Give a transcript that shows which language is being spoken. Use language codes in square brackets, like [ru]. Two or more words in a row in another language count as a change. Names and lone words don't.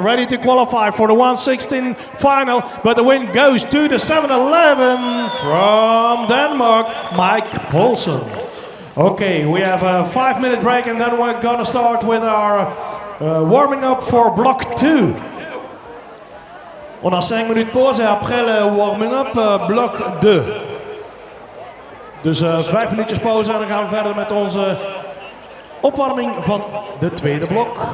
[en] Ready to qualify for the 116 final. But the win goes to the 7-11 from Denmark, Mike Poulsen. Okay, we have a 5-minute break and then we're gonna start with our warming up for block 2. [fr] On a 5 minutes pause et après le [en] warming up, [fr] bloc 2. [nl] Dus 5 minuutjes pauze en dan gaan we verder met onze opwarming van de tweede blok.